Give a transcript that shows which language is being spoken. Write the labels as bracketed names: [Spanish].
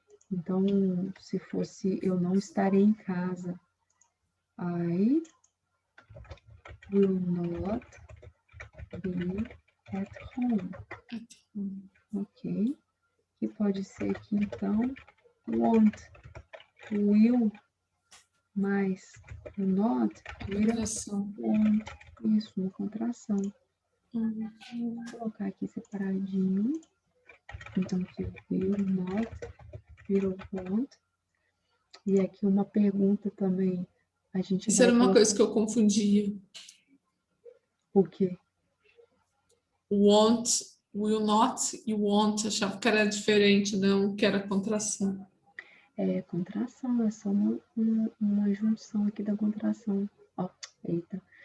[Portuguese] Então, se fosse eu não estarei em casa, [English] I will not be at home. [Portuguese] Ok? Que pode ser aqui, então, won't, will, mais o not vira won't. Isso, uma contração. Vou colocar aqui separadinho. Então, aqui, will not, will won't. E aqui uma pergunta também. A gente Isso vai era uma colocar... coisa que eu confundia. O quê? [English] Want, will not e want. [Portuguese] Achava que era diferente, não, que era contração. É contração, é só uma junção aqui da contração. Ó, eita.